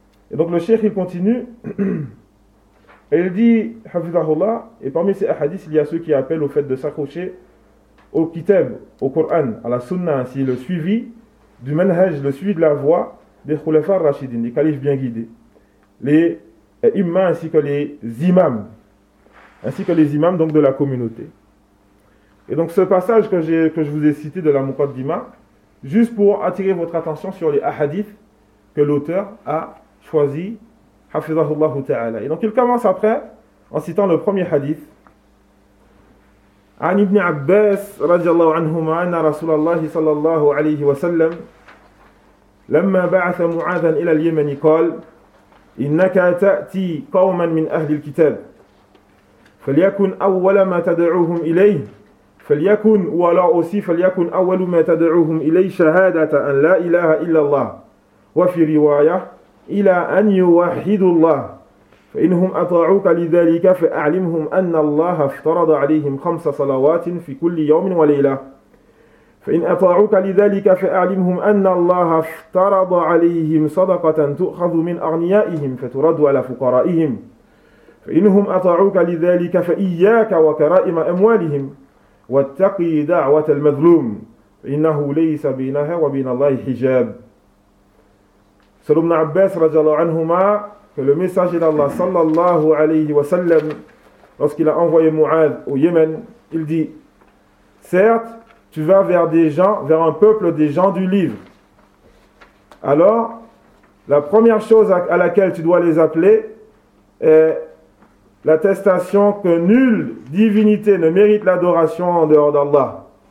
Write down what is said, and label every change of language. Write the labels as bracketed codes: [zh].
[fr] Et donc le cheikh il continue, et il dit, Hafizahullah, et parmi ces hadiths, il y a ceux qui appellent au fait de s'accrocher au kitab, au Coran, à la sunna, ainsi le suivi du manhaj, le suivi de la voie des khulafa rachidin, les califs bien guidés, les imams ainsi que les imams, donc de la communauté. Et donc ce passage que je vous ai cité de la Muqaddima, juste pour attirer votre attention sur les hadiths que l'auteur a choisi, Hafizahullah Ta'ala. Et donc il commence après en citant le premier hadith. [ar] An ibn Abbas radiallahu anhuma anna Rasulallah sallallahu alayhi wa sallam lamma ba'atha mu'adhan ila al-Yaman qal innaka ta'ti qawman min ahli al-kitab falyakun awwala ma tad'uhum ilayh فليكن ولا أوصي فليكن أول ما تدعوهم إليه شهادة أن لا إله إلا الله وفي رواية إلى أن يوحدوا الله فإنهم أطاعوك لذلك فأعلمهم أن الله افترض عليهم 5 صلوات في كل يوم وليلة فإن أطاعوك لذلك فأعلمهم أن الله افترض عليهم صدقة تؤخذ من أغنيائهم فترد على فقرائهم فإنهم أطاعوك لذلك فإياك وكرائم أموالهم واتقي دعوة المظلوم إنه ليس بينها وبين الله حجاب. سلم بن عباس رضي الله عنهما [fr] que le message d'Allah sallallahu alayhi wa sallam lorsqu'il a envoyé Mu'ad au Yémen, il dit: certes, tu vas vers des gens, vers un peuple des gens du livre. Alors, la première chose à laquelle tu dois les appeler est l'attestation que nulle divinité ne mérite l'adoration en dehors d'Allah.